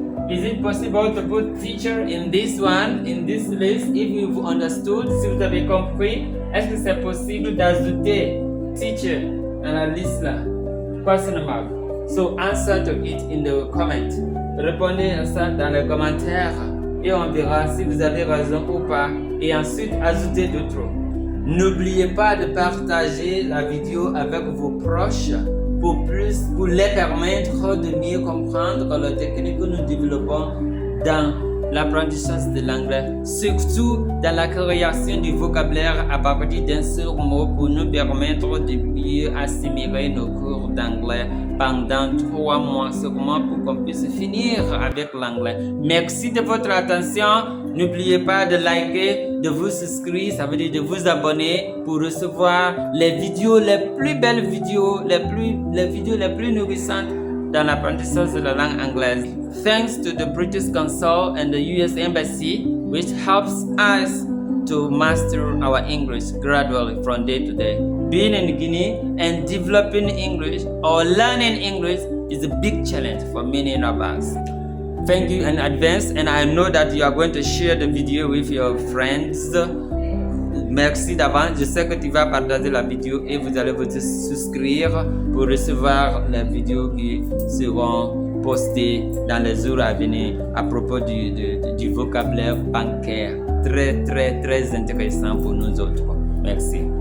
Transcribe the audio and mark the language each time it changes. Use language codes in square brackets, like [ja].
[en] Is it possible to put teacher in this one, in this list, if you've understood, [fr] si vous avez compris? Est-ce que c'est possible d'ajouter teacher dans la liste là? [en] Question mark. So answer to it in the comment. [fr] Répondez à ça dans les commentaires et on verra si vous avez raison ou pas. Et ensuite ajoutez d'autres. N'oubliez pas de partager la vidéo avec vos proches pour les permettre de mieux comprendre la technique que nous développons dans l'apprentissage de l'anglais, surtout dans la création du vocabulaire à partir d'un seul mot pour nous permettre de mieux assimiler nos cours d'anglais pendant 3 mois seulement pour qu'on puisse finir avec l'anglais. Merci de votre attention. N'oubliez pas de liker, de vous souscrire, ça veut dire de vous abonner pour recevoir les vidéos, les plus belles vidéos, les vidéos les plus nourrissantes dans l'apprentissage de la langue anglaise. [en] Thanks to the British Council and the US Embassy, which helps us to master our English gradually from day to day. Being in Guinea and developing English or learning English is a big challenge for many of us. Thank you in advance, and I know that you are going to share the video with your friends. [fr] Merci d'avance, je sais que tu vas partager la vidéo et vous allez vous souscrire pour recevoir les vidéos qui seront postées dans les jours à venir à propos du vocabulaire bancaire. Très, très, très intéressant pour nous autres. Merci.